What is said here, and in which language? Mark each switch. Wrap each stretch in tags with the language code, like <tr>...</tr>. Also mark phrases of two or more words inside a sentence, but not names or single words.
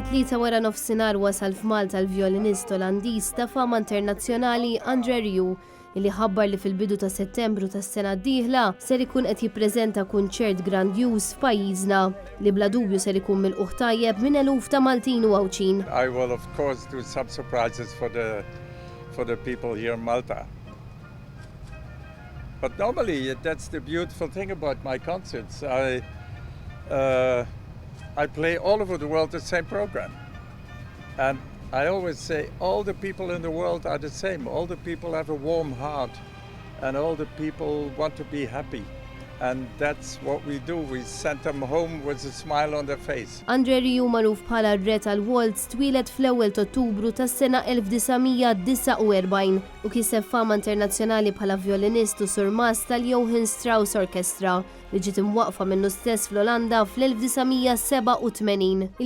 <mt>Fit-3 wara nofsinhar wasal f'Malta l-vjolinist Olandiż ta' fama internazzjonali Rieu, illi ħabbar li fil-bidu ta' Settembru tas-sena d-dieħla ser ikun qed jippreżenta kunċert grandjuż f'pajjiżna li bla dubju ser ikun milquh tajjeb minn eluf ta' Maltin u għawċin.</mt> <en>I will of course do some surprises for the people here in Malta. But normally that's the beautiful thing about my concerts. I play all over the world the same program. And I always say all the people in the world are the same. All the people have a warm heart and all the people want to be happy. And that's what we do. We send them home with a smile on their face.</en> <mt>Rieu magħruf bħala r-re tal-waltz twilet fl-ewwel ta' Ottubru tas-sena 1949 u kiseb fama internazzjonali bħala vjolinist u surmas tal-Johann Strauss Orchestra li ġiet imwaqfa minnu stess fl-Olanda fl-1987.</mt>